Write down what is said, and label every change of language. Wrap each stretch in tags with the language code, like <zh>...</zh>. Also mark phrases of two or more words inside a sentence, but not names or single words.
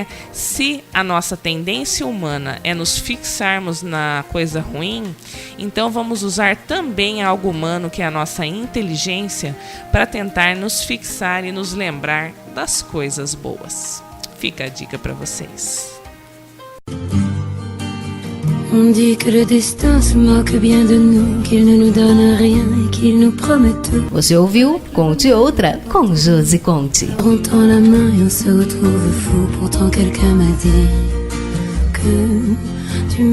<pt>Se a nossa tendência humana é nos fixarmos na coisa ruim, então vamos usar também algo humano, que é a nossa inteligência, para tentar nos fixar e nos lembrar das coisas boas. Fica a dica para vocês.</pt> <fr>On dit que le destin se moque bien de nous, qu'il ne nous donne rien et qu'il nous promet tout.</fr> <pt>Você ouviu Conte Outra com Josi Conte.</pt> <fr>On tend la main et on se retrouve fou. Pourtant quelqu'un m'a dit que tu m'aimes encore.</fr>